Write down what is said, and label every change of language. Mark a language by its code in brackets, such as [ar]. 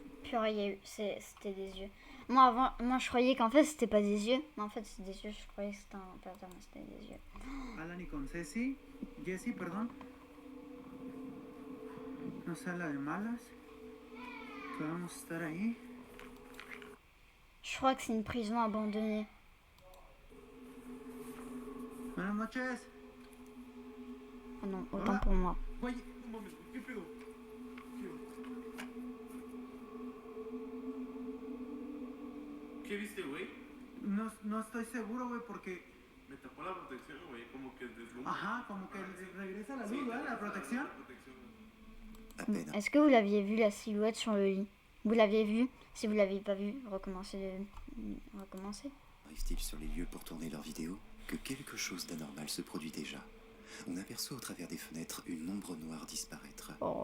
[fr] Purée, il y a eu, c'était des yeux. Moi je croyais qu'en fait c'était pas des yeux, mais en fait c'est des yeux. Je croyais que c'était un pattern, mais c'était des yeux. [es] Alan y con Ceci, Jessie, perdón. No sea la de malas. Que vamos a estar ahí. [fr] Je crois que c'est une prison abandonnée. [es] Buenas noches. [fr] Oh non, autant [es] Hola. [fr] pour moi. [es] Güey, mames, ¿qué pedo? ¿Qué viste, güey? No estoy seguro, güey, porque... Me tapó la protección, güey, como que deslumbra. Ajá, como que regresa la luz, ¿verdad? La protección. [fr] À peine Est-ce que vous l'aviez vu la silhouette sur le lit? Vous l'aviez vu? Si vous l'aviez pas vu, recommencez. arrivent-ils sur les lieux pour tourner leurs vidéos que quelque chose d'anormal se produit déjà. On aperçoit au travers des fenêtres une ombre noire disparaître. Oh.